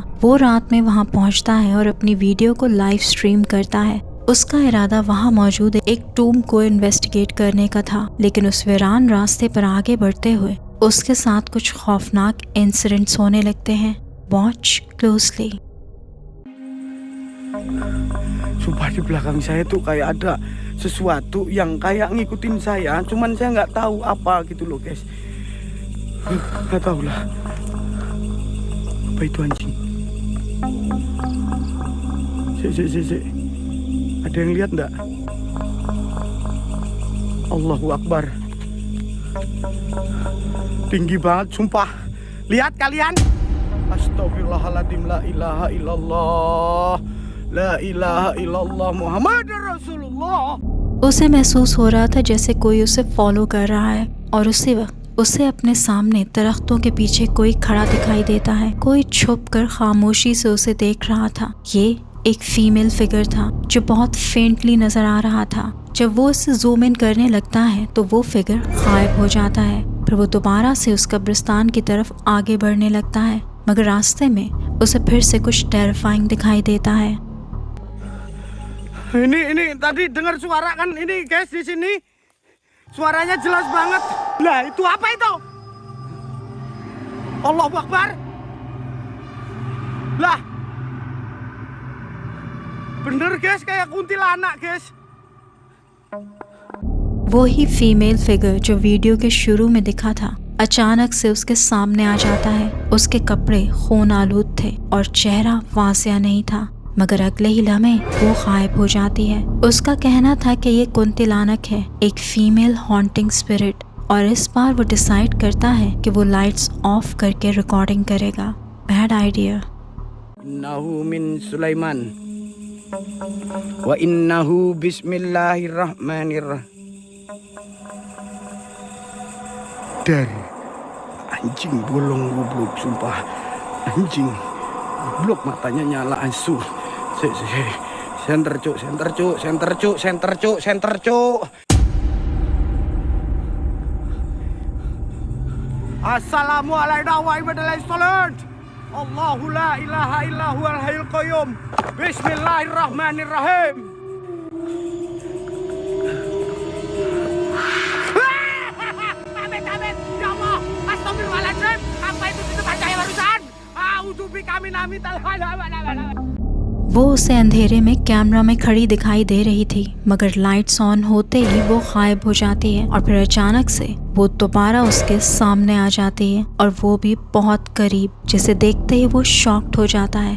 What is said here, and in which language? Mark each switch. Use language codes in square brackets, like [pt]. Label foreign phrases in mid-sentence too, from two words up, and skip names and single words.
[hi] वो रात में वहाँ पहुँचता है और अपनी वीडियो को [en] live stream [hi] करता है। उसका इरादा वहाँ मौजूद एक टूम को इन्वेस्टिगेट करने का था, लेकिन उस वीरान रास्ते पर आगे बढ़ते हुए उसके साथ कुछ खौफनाक इंसिडेंट्स होने लगते हैं। [en] watch closely. [id] Sumpah di belakang saya tuh kayak ada sesuatu yang kayak ngikutin saya, cuman saya nggak tahu apa gitu loh guys. Nggak tahu lah. Apa itu anjing? Sik. Ada yang lihat nggak? [ar] الله أكبر. [id] Tinggi banget, sumpah. Lihat kalian? Astagfirullahaladzim, [ar] لا إله إلا الله. لا إله إلا الله محمد رسول الله. [hi] उसे महसूस हो रहा था जैसे कोई उसे फॉलो कर रहा है और उसी वक्त उसे अपने सामने दरख्तों के पीछे कोई खड़ा दिखाई देता है। कोई छुपकर खामोशी से उसे देख रहा था। ये एक [en] female figure [hi] था जो बहुत फेंटली नजर आ रहा था। जब वो उसे [en] zoom in [hi] करने लगता है तो वो फिगर गायब हो जाता है। फिर वो दोबारा से उस कब्रिस्तान की तरफ आगे बढ़ने लगता है, मगर रास्ते में उसे फिर से कुछ टेरिफाइंग दिखाई देता है। [id] Ini tadi dengar suara kan ini guys di sini. Suaranya jelas banget. Lah itu apa itu? [ar] الله أكبر. Lah. [id] Bener guys kayak kuntilanak guys. [hi] वो ही [en] female figure [hi] जो वीडियो के शुरू में दिखा था अचानक से उसके सामने आ जाता है। उसके कपड़े खून आलूद थे और चेहरा वासिया नहीं था, मगर अगले ही लम्हे वो गायब हो जाती है। उसका कहना था कि ये कुंतिलानक है, एक [en] female haunting spirit, [hi] और इस बार वो डिसाइड करता है कि वो [en] lights off [hi] करके रिकॉर्डिंग करेगा। [en] bad idea. [ar] إنه من سليمان وإنه بسم الله الرحمن الرحيم. [id] Dari anjing bolong goblok sumpah. Anjing goblok matanya nyala asu. Center cuk. [ar] السلام عليكم ورحمة الله وبركاته. الله لا إله إلا هو الحي القيوم. Bismillahirrahmanirrahim. آمين. يا الله. [id] Astagfirullahaladzim. Apa itu di depan saya barusan? A'udzubi kami nami talhala. [hi] वो उसे अंधेरे में कैमरा में खड़ी दिखाई दे रही थी, मगर [en] lights on [hi] होते ही वो गायब हो जाती है और फिर अचानक से वो दोबारा उसके सामने आ जाती है और वो भी बहुत करीब, जिसे देखते ही वो शॉक्ड हो जाता है।